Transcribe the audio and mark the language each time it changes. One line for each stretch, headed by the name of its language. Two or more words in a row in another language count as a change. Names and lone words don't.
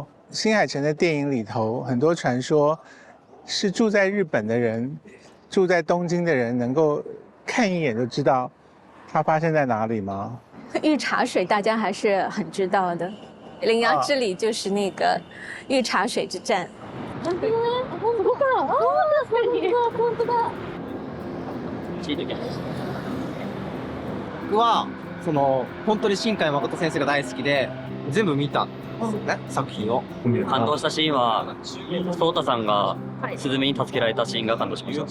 Chinese: 新海诚的电影里头，很多传说是住在日本的人、住在东京的人能够看一眼就知道它发生在哪里吗？御茶水大家还是很知道的，铃芽之旅就是那个御茶水之战。
Japanese: 本当だね。本当だ。ああ、確かに。本当だ。僕は本当に新海誠先生が大好きで全部見たんですよね、作品を。感動したシーンは颯太さんがスズメに助けられたシーンが感動しました。